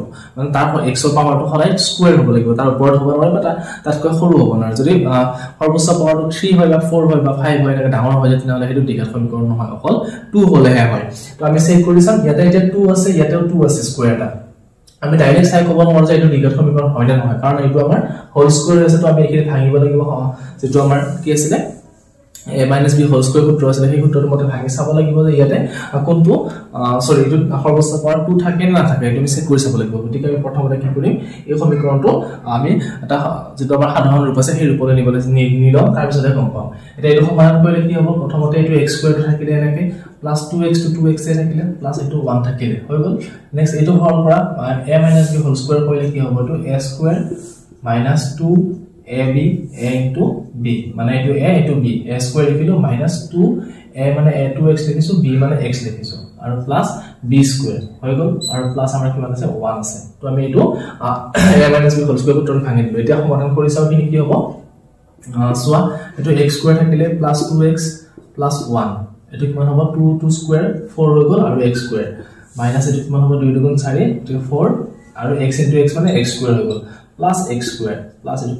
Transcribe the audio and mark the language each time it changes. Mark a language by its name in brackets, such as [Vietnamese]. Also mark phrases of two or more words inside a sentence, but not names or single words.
[Assamese] মানে তাৰ x ৰ পাৱাৰটো সদায় স্কয়াৰ হ'ব লাগিব তাৰ ওপৰত হ'ব নোৱাৰে বা তাতকৈ সৰু হ'ব নোৱাৰে যদি সৰ্বোচ্চ পাৱাৰটো 3 হয় বা 4 হয় বা 5 হয় এনেকৈ ডাঙৰ হয় তেতিয়াহলে হেতু দ্বিঘাত সমীকৰণ নহয় অকল 2 হ'লেহে হয় তো আমি চেক কৰি চাম ইয়াতে এতিয়া 2 আছে ইয়াতেও 2 আছে স্কয়াৰটা আমি ডাইৰেক্ট চাই ক'ব নোৱাৰো যে এইটো দ্বিঘাত সমীকৰণ হয় না নহয় কাৰণ এইটো আমাৰ [English] whole square [Assamese] আছে তো আমি এখিনি ভাঙিব লাগিব যেটো আমাৰ কি আছিল [English] a minus b whole square [Assamese] সূত্ৰ আছে সেই সূত্ৰটো মতে ভাঙি চাব লাগিব যে ইয়াতে কোনটো সৰি এইটো সৰ্বোচ্চ পাৱাৰ 2 থাকে না থাকে এটা আমি চেক কৰি চাব লাগিব গতিকে আমি প্ৰথমতে কি কৰিম এই সমীকৰণটো আমি এটা যেটো আমাৰ সাধাৰণ ৰূপ আছে সেই ৰূপলৈ নিবলৈ নিলম তাৰ পিছতে গম পাম এটা এইটো সমাধান কৰিলে কি হ'ব প্ৰথমতে এইটো [English] x square [Assamese] থাকিলে এনেকৈ [English] plus 2x to 2x [Assamese] থাকিলে প্লাস এইটো 1 থাকিলে হৈ গল নেক্সট এইটো হল কৰা [English] a minus b whole square [Assamese] কৰিলে কি হ'ব এইটো [English] a square minus 2 ab a into b [Assamese] মানে এটো a এটো b [English] a square [Assamese] লিখিলো [English] minus 2 a [Assamese] মানে a 2x লিখিছো b মানে x লিখিছো আৰু [English] plus b square [Assamese] হৈ গল আৰু প্লাস আমাৰ কিমান আছে 1 আছে তো আমি এটো [English] a minus b whole square [Assamese] টোৰ ভাঙি দিলো এতিয়া সমাধান কৰি চাও কি হ'ব সোৱা এটো [English] x square [Assamese] থাকিলে [English] plus 2x plus 1 [Assamese] এটো কিমান হ'ব [English] 2 square [Assamese] 4 হৈ গল আৰু [English] x square minus [Assamese] এটো কিমান হ'ব 2 দুগুণ 4 এটো 4 আৰু [English] x into x [Assamese] মানে [English] x square [Assamese] হৈ গল [English] plus x square plus [Assamese] এটো